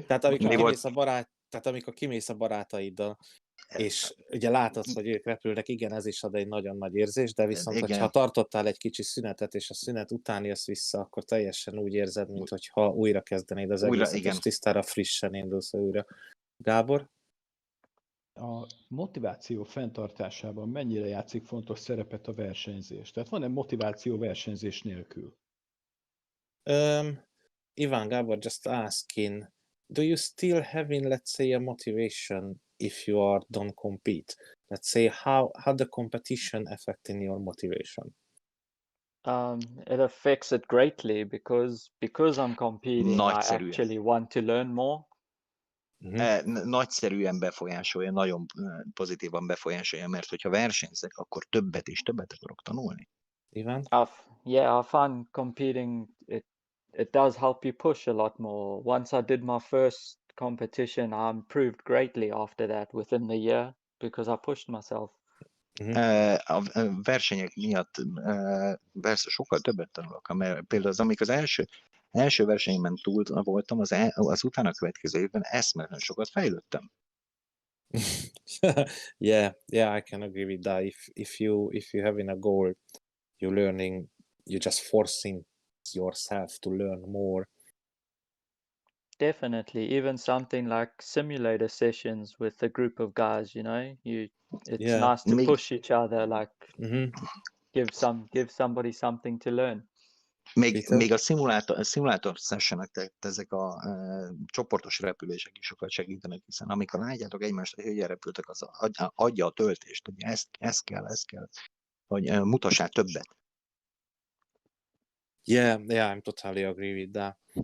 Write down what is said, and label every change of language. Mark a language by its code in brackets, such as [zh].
[hu] Tehát amikor kimész a barátaiddal, és ugye látod, hogy ők repülnek, igen, ez is ad egy nagyon nagy érzés, de viszont, hogyha tartottál egy kicsi szünetet, és a szünet után jössz vissza, akkor teljesen úgy érzed, mintha újra kezdenéd az egészet, és tisztára frissen indulsz újra. Gábor? A motiváció fenntartásában mennyire játszik fontos szerepet a versenyzés? Tehát van-e motiváció versenyzés nélkül? [en] Ivan, Gábor, just asking, do you still having, let's say, a motivation if you don't compete? Let's say, how the competition affecting your motivation? It affects it greatly because I'm competing. I [hu] Nagyszerűen. [en] actually want to learn more. [hu] Nagyszerűen befolyásolja, nagyon pozitívan befolyásolja, mert hogyha versenyzek, akkor többet és többet akarok tanulni. Ivan? [en] I find competing it does help you push a lot more. Once I did my first competition, I improved greatly after that within the year because I pushed myself. [hu] A versenyek miatt persze sokkal többet tanulok, mert például amikor az első versenyemen túl voltam, az utána következő évben eszméletlen sokat fejlődtem. [en] Yeah, I can agree with that. If you having a goal, you're just forcing yourself to learn more. Definitely, even something like simulator sessions with a group of guys, it's nice to push each other, like give somebody something to learn. [hu] Még a szimulátor sessionek, tehát ezek a csoportos repülések is sokat segítenek, hiszen amikor látjátok egymást, hogy hogyan repültek, az adja a töltést, hogy ez kell, hogy mutassál többet. [en] Yeah, I'm totally agree with that.